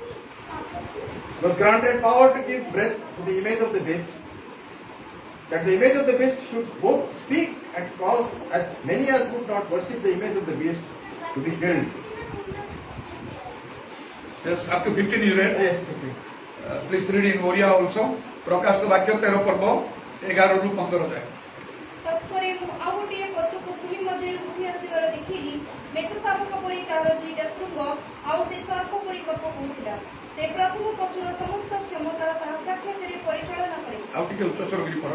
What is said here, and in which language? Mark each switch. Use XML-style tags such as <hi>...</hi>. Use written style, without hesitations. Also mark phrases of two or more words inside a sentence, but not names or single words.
<en>He was granted power to give breath to the image of the beast, that the image of the beast should both speak and cause as many as would not worship the image of the beast to be killed. Yes, up to 15 you read. Yes, Please read in Oriya also.</en> <or>ପ୍ରକାଶିତ ବାକ୍ୟ 13 ପର୍ବ 11 ରୁ 15 ଯାଏ. ତତ୍ପରେ ମୁଁ ଆଉ ଗୋଟିଏ ପଶୁକୁ ଭୂମି ମଧ୍ୟରୁ ଉଠି ଆସିବାର ଦେଖିଲି। ମେଷଶାବକ ପରି ତାହାର 2ଟା ଶୃଙ୍ଗ, ଆଉ ସେ ସର୍ପ ପରି କଥା କହୁଥିଲା। ସେ ପ୍ରଥମ ପଶୁର ସମସ୍ତ କ୍ଷମତା ତାହା ସାକ୍ଷାତରେ ପରିଚାଳନା କରେ। ଆଉ ଟିକେ ଉଚ୍ଚ ସ୍ୱରରେ ପଢ.</or>